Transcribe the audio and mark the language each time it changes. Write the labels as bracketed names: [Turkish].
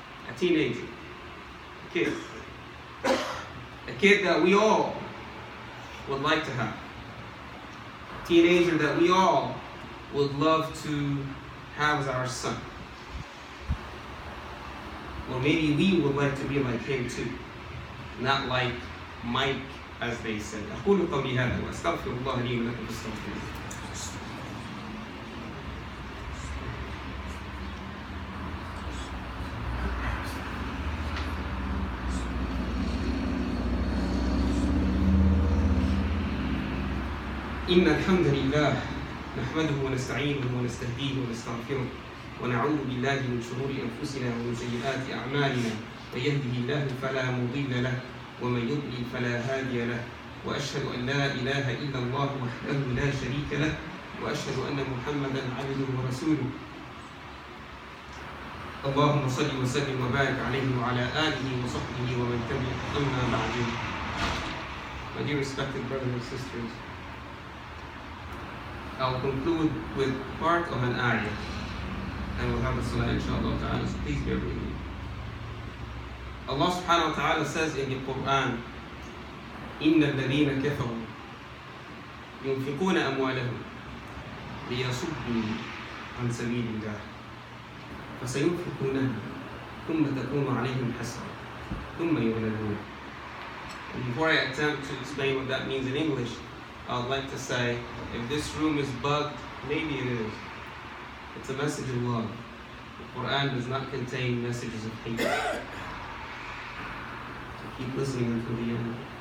[English] A teenager, a kid. A kid that we all would like to have. A teenager that we all would love to have as our son. Or maybe we would like to be like him too. Not like Mike, as they said. [Arabic] أقول قولي هذا وأستغفر الله لي ولكم فاستغفروه. إن الحمد لله نحمده ونستعينه ونستهديه ونستغفره ونعوذ بالله من شرور أنفسنا ومن سيئات أعمالنا من يهده الله فلا مضل له ومن يضلل فلا هادي له وأشهد أن لا إله إلا الله وحده لا شريك له وأشهد أن محمدا عبده ورسوله اللهم صل وسلم وبارك عليه وعلى آله وصحبه ومن تبعه أما بعد. [English] My dear respected brothers and sisters, I'll conclude with part of an ayah and we'll have a salah inshallah ta'ala, so please bear with me. Allah subhanahu wa ta'ala says in the Quran, [Arabic] إِنَّ الَّذِينَ كَفَرُوا يُنْفِقُونَ أَمْوَالَهُمْ لِيَصُدُّوا عَنْ سَبِيلِ اللَّهِ فَسَيُنْفِقُونَهَا ثُمَّ تَكُونُ عَلَيْهِمْ حَسْرَةً ثُمَّ يُغْلَبُونَ. [English] And before I attempt to explain what that means in English, I would like to say, if this room is bugged, maybe it is. It's a message of love. The Quran does not contain messages of hate. So keep listening until the end.